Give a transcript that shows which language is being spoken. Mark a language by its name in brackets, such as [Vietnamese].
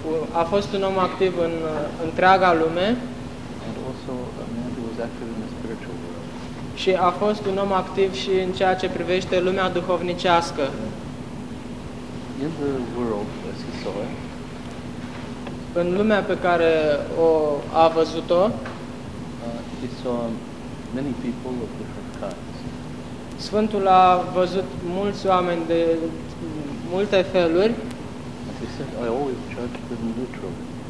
[Romanian] A fost un om activ în întreaga lume. [English] And also a man who was active in the spiritual world. [Romanian] Și a fost un om activ și în ceea ce privește lumea duhovnicească. [English] In the world, as he saw it, [Romanian] în lumea pe care o a văzut-o, [English] he saw many people of different kinds. [Romanian] Sfântul a văzut mulți oameni de multe feluri. [English] He said, I always judge them neutrally.